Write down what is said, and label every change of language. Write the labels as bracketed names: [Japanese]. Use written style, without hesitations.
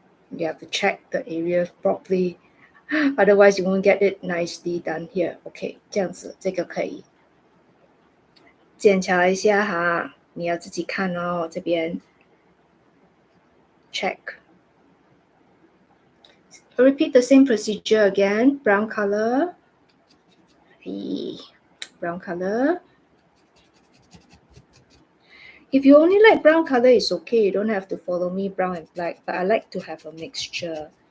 [English] You have to check the area properly, otherwise you won't get it nicely done here. [Chinese] OK， 这样子这个可以检查一下哈，你要自己看哦，这边 check. [English] Repeat the same procedure again. Brown color. Brown color. If you only like brown color, it's okay. You don't have to follow me brown and black, but I like to have a mixture.